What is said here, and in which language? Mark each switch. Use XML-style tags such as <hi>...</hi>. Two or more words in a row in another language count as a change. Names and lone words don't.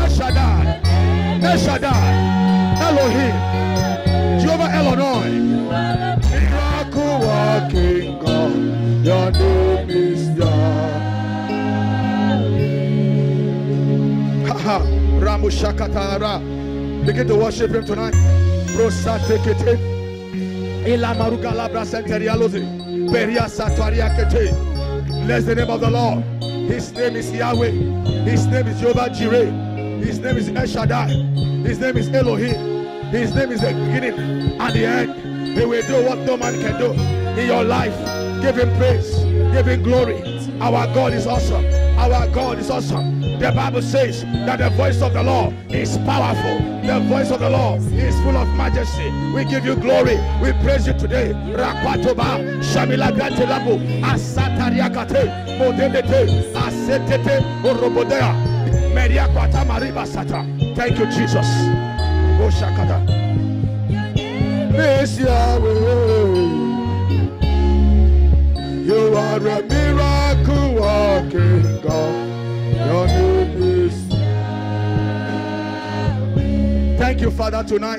<en>El Shaddai, El Shaddai, Elohim, Jehovah Elonoi, miracle working God. Your name is Yahweh. Haha, Ramushakatara. Begin to worship him tonight. Rosa tekete. Ila maruga labra senterialoze. Peria satuaria kete. Bless the name of the Lord. His name is Yahweh. His name is Jehovah Jireh. His name is El Shaddai. His name is Elohim. His name is the beginning and the end. He will do what no man can do in your life. Give him praise. Give him glory. Our God is awesome. Our God is awesome. The Bible says that the voice of the Lord is powerful. The voice of the Lord is full of majesty. We give you glory. We praise you today. Rakwatoba, Shamila Gantelabu, Asatariakate, Modelete, Asetete, Orobodea, Mediakwata Mariba Sata. Thank you, Jesus. Oh, Shakata. Miss Yahweh, you are a miracle working God. Your name is. Thank you, Father, tonight.</en>